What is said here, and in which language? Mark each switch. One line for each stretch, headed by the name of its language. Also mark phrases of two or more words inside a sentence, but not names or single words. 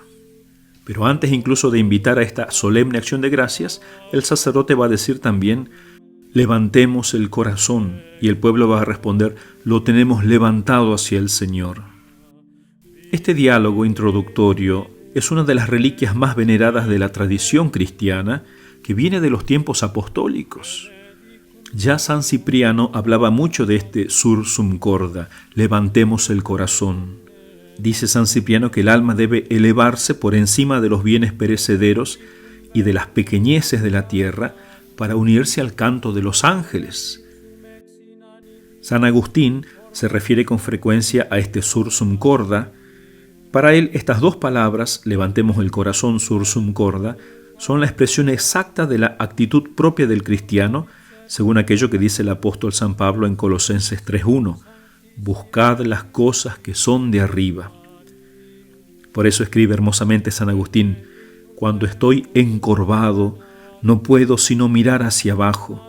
Spanish: Pero antes incluso de invitar a esta solemne acción de gracias, el sacerdote va a decir también: levantemos el corazón, y el pueblo va a responder: lo tenemos levantado hacia el Señor. Este diálogo introductorio es una de las reliquias más veneradas de la tradición cristiana, que viene de los tiempos apostólicos. Ya San Cipriano hablaba mucho de este
Latin: sursum corda,
Spanish: levantemos el corazón. Dice San Cipriano que el alma debe elevarse por encima de los bienes perecederos y de las pequeñeces de la tierra para unirse al canto de los ángeles. San Agustín se refiere con frecuencia a este
Latin: sursum corda.
Spanish: Para él, estas dos palabras, levantemos el corazón,
Latin: sursum corda,
Spanish: son la expresión exacta de la actitud propia del cristiano, según aquello que dice el apóstol San Pablo en Colosenses 3:1, buscad las cosas que son de arriba. Por eso escribe hermosamente San Agustín: cuando estoy encorvado, no puedo sino mirar hacia abajo.